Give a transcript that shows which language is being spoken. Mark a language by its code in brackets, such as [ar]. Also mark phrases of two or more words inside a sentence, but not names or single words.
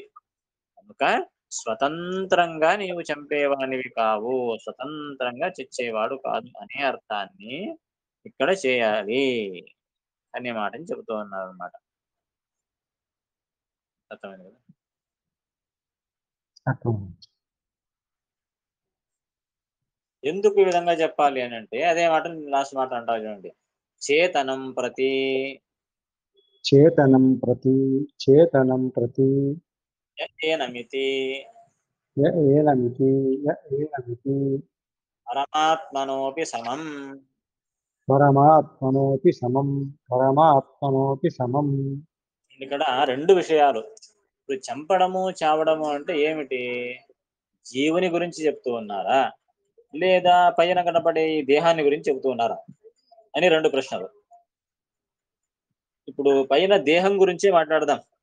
[te] కనుక స్వతంత్రంగా నీవు చంపేవానివి కావు, స్వతంత్రంగా చచ్చేవాడు కాదు అనే అర్థాన్ని ఇక్కడ చేయాలి అనే మాటని చెబుతూ ఉన్నారు అన్నమాట. అర్థమైంది కదా? ఎందుకు ఈ విధంగా చెప్పాలి అని అంటే అదే మాట లాస్ట్ మాట అంటారు చూడండి. [sa] చేతనం ప్రతి चेतनं प्रति चेतनं प्रति ఏనమితి य एनमिति य एनमिति పరమాత్మనోపి సమం. परमात्मनोऽपि समं [te] ఇక్కడ రెండు విషయాలు. ఇప్పుడు చంపడము చావడము అంటే ఏమిటి? జీవుని గురించి చెప్తూ ఉన్నారా, లేదా పైన కనపడే ఈ దేహాన్ని గురించి చెబుతూ ఉన్నారా అని రెండు ప్రశ్నలు. ఇప్పుడు పైన దేహం గురించే మాట్లాడదాం.